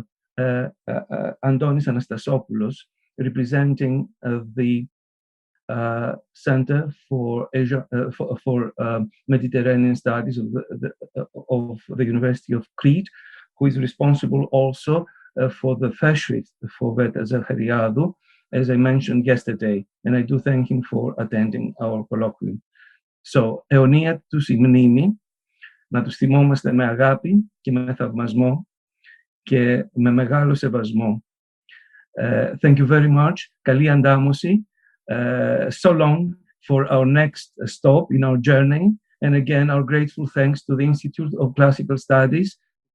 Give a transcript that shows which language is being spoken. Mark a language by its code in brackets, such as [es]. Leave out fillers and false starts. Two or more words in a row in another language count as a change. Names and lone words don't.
[en] Antonis Anastasopoulos, representing the Center for Asia for Mediterranean Studies of the University of Crete, who is responsible also for the fellowship for Veta Zachariadou, as I mentioned yesterday, and I do thank him for attending our colloquium. So, [el] αιωνία τους η μνήμη, να τους θυμόμαστε με αγάπη και με θαυμασμό και με μεγάλο σεβασμό. [en] Thank you very much. [el] Καλή αντάμωση. [en] So long for our next stop in our journey. And again, our grateful thanks to the Institute of Classical Studies